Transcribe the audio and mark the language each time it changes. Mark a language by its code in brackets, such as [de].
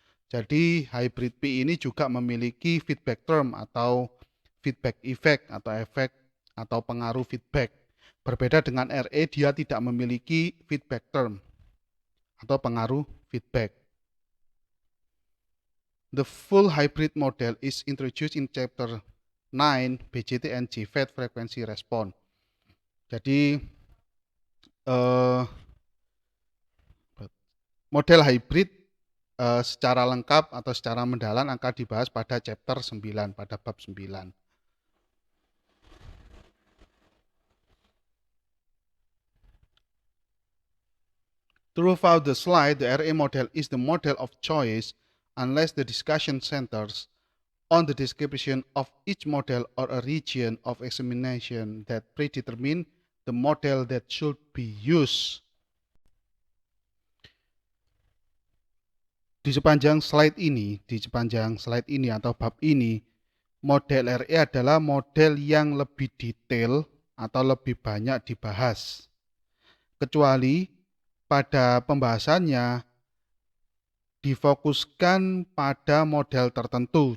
[id] Jadi hybrid P ini juga memiliki feedback term atau feedback effect atau efek atau pengaruh feedback. Berbeda dengan RE, dia tidak memiliki feedback term atau pengaruh feedback. [en] The full hybrid model is introduced in chapter 9 BJT and JFET frequency response. [id] Jadi model hybrid secara lengkap atau secara mendalam akan dibahas pada chapter 9, pada bab 9. [en] Throughout the slide, the RA model is the model of choice unless the discussion centers on the description of each model or a region of examination that predetermine the model that should be used. [id] Di sepanjang slide ini atau bab ini, model RE adalah model yang lebih detail atau lebih banyak dibahas. Kecuali pada pembahasannya difokuskan pada model tertentu.